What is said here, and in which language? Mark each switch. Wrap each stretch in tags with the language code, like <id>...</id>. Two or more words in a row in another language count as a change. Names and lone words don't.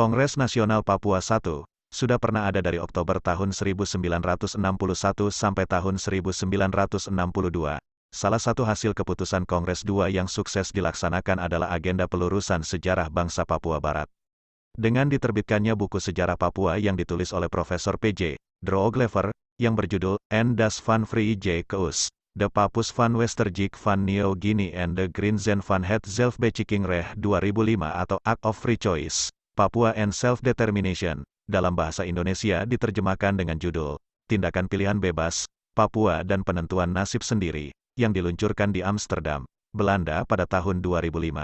<id>Kongres Nasional Papua I, sudah pernah ada dari Oktober tahun 1961 sampai tahun 1962. Salah satu hasil keputusan Kongres II yang sukses dilaksanakan adalah agenda pelurusan sejarah bangsa Papua Barat. Dengan diterbitkannya buku sejarah Papua yang ditulis oleh Profesor P.J. Drooglever, yang berjudul En das van Vrije Keus, De Papus van Westergik van New Guinea and the Grenzen van het Zelfbeschikkingsrecht 2005 atau Act of Free Choice, Papua and Self-Determination, dalam bahasa Indonesia diterjemahkan dengan judul, Tindakan Pilihan Bebas, Papua dan Penentuan Nasib Sendiri, yang diluncurkan di Amsterdam, Belanda pada tahun 2005.</id>